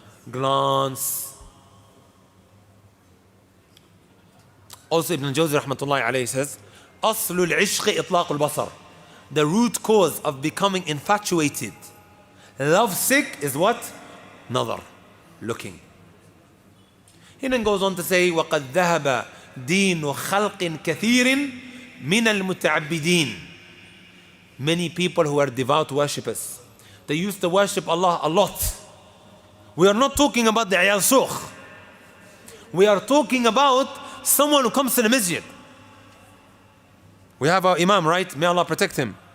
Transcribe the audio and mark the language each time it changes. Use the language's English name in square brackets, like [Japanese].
[English] Glance. Also Ibn Jawzi rahmatullahi alayhi says, [Arabic] أصل العشق إطلاق البصر. [English] The root cause of becoming infatuated, love sick, is what? Nazar, looking. He then goes on to say, [Arabic] وَقَدْ ذَهَبَ دِينُ خَلْقٍ كَثِيرٍ مِنَ الْمُتَعَبِّدِينَ. [English] Many people who are devout worshippers, they used to worship Allah a lot. We are not talking about the ayal sukh. We are talking about someone who comes to the masjid. We have our imam, right? May Allah protect him.